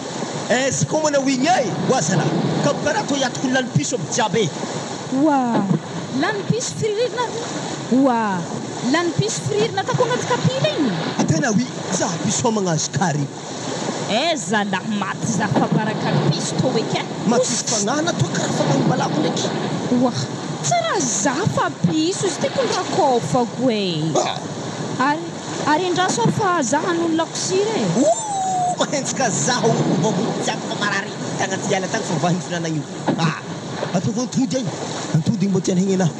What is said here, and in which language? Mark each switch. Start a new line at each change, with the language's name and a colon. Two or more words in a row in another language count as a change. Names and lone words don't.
Malagasy: sy koa mana wigny e oazalahy ka karaha to iatoko ny lanipiso aby jiaby e Wa, lany piso firirina. Wa, lany piso firirina tako anaty kapila igny. tena oui za piso magnazy kary Zalahy maty za fa baraka piso to eke. matsisy fagnahana to karaha fagnahiny malako ndraiky Wa, tsara za fa piso izy ty kun rakofako e. Ary andraso fa za hanolo lakosira e. mahentsika zaho vavolo-jiaby fa marary tagna ty ala tagny fa vahiny finanana io atao antody agny antody igny mbo tiany hegny anahy